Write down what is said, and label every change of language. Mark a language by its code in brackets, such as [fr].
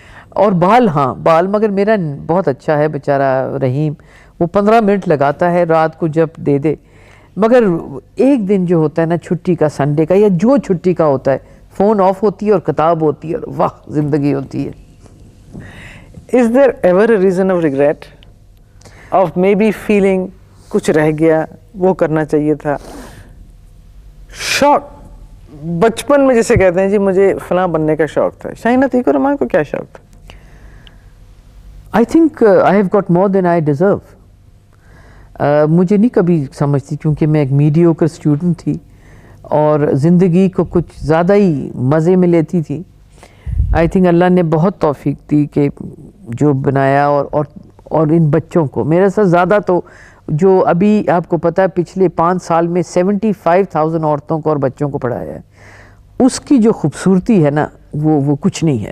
[ur] اور بال مگر میرا بہت اچھا ہے بیچارہ رحیم, وہ 15 منٹ لگاتا ہے رات کو جب دے دے. مگر ایک دن جو ہوتا ہے نا چھٹی کا, سنڈے کا, یا جو چھٹی کا ہوتا ہے, فون آف ہوتی ہے اور کتاب ہوتی ہے, اور واہ زندگی ہوتی ہے. [en] Is there ever a reason of regret? Of maybe feeling [ur] کچھ رہ گیا, وہ کرنا چاہیے تھا. شوق بچپن میں جیسے کہتے ہیں جی مجھے فلاں بننے کا شوق تھا, شاہین عتیق الرحمان کو کیا شوق تھا؟ [en] I think I have got more than I deserve. [ur] مجھے نہیں کبھی سمجھتی, کیونکہ میں ایک میڈیوکر اسٹوڈنٹ تھی اور زندگی کو کچھ زیادہ ہی مزے میں لیتی تھی. [en] I think [ur] اللہ نے بہت توفیق دی کہ جو بنایا, اور ان بچوں کو میرے ساتھ زیادہ تو جو ابھی آپ کو پتہ ہے پچھلے 5 سال میں 75,000 عورتوں کو اور بچوں کو پڑھایا ہے, اس کی جو خوبصورتی ہے نا وہ کچھ نہیں ہے.